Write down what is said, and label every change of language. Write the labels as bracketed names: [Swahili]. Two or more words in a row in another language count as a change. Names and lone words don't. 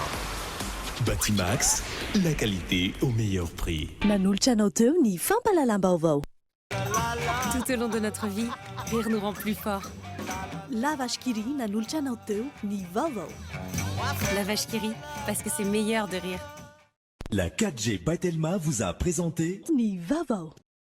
[French] Batimax, la qualité au meilleur prix. [Malagasy] Nanolotra anao teo ny fampalalam-baovao. [French] Tout au long de notre vie, rire nous rend plus forts. [Malagasy] La vache qui rit nanolotra anao teo ny vaovao. [French] La vache qui rit, parce que c'est meilleur de rire. La 4G by Telma vous a présenté [Malagasy] ny vaovao.